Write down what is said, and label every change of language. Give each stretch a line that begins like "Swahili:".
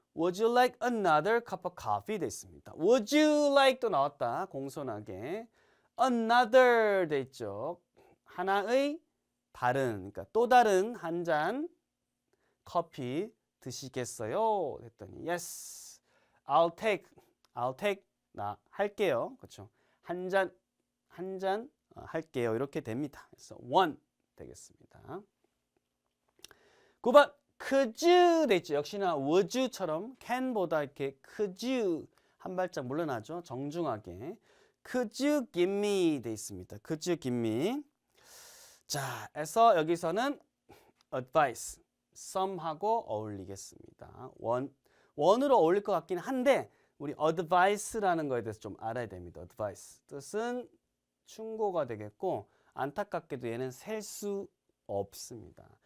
English: Would you like another cup of coffee?
Korean: 돼 있습니다.
English: Would you like
Korean: 또 나왔다. 공손하게. Another 돼 있죠. 하나의 다른, 그러니까 또 다른 한 잔 커피 드시겠어요? 했더니
English: yes, I'll take
Korean: 나 할게요. 그렇죠? 한 잔 할게요. 이렇게 됩니다. 그래서 want 되겠습니다. 9번 could you 돼 있죠. 역시나 would you처럼 can보다 이렇게 could you 한 발짝 물러나죠. 정중하게
English: could you give me
Korean: 돼 있습니다.
English: could you give me.
Korean: 자, 그래서 여기서는 advice some하고 어울리겠습니다. one으로 어울릴 것 같긴 한데 우리 advice라는 거에 대해서 좀 알아야 됩니다. advice 뜻은 충고가 되겠고 안타깝게도 얘는 셀 수 없습니다.